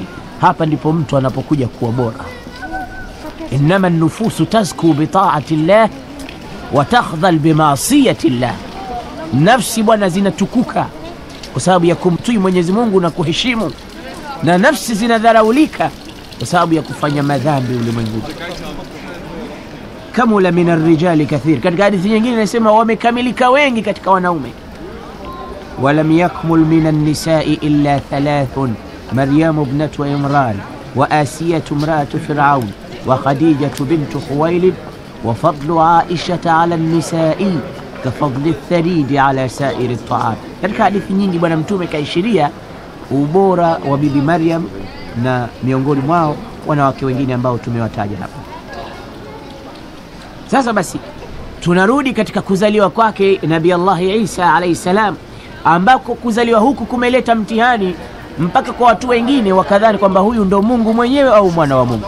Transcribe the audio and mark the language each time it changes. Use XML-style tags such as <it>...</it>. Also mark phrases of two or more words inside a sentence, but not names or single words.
<sw>Hapa ndipo mtu anapokuja kuwa bora.</sw> <ar>إنما النفوس تزكو بطاعة الله وتخذل بمعصية الله,</ar> <sw>nafsi bwana zinatukuka kwa sababu ya kumtii Mwenyezi Mungu na kuheshimu na nafsi zinadharaulika kwa sababu ya kufanya madhambi ulimwenguni.</sw> <ar>كمل من الرجال كثير,</ar> <sw>katika hadithi nyingine inasema wamekamilika wengi katika wanaume.</sw> <ar>ولم يكمل من النساء إلا ثلاث مريم ابنة عمران وآسية امرأة فرعون وخديجة بنت خويلد وفضل عائشة على النساء كفضل الثريد على سائر الطعام.</ar> <sw>Katika hadithi nyingi bwana mtume kaishiria ubora wa bibi Maryam na miongoni mwao wanawake wengine ambao tumewataja hapa. Sasa basi tunarudi katika kuzaliwa kwake Nabii Allah Isa</sw> <ar>عليه السلام,</ar> <sw>ambako kuzaliwa huku kumeleta mtihani mpaka kwa watu wengine wakadhani kwamba huyu ndo Mungu mwenyewe au mwana wa Mungu.</sw>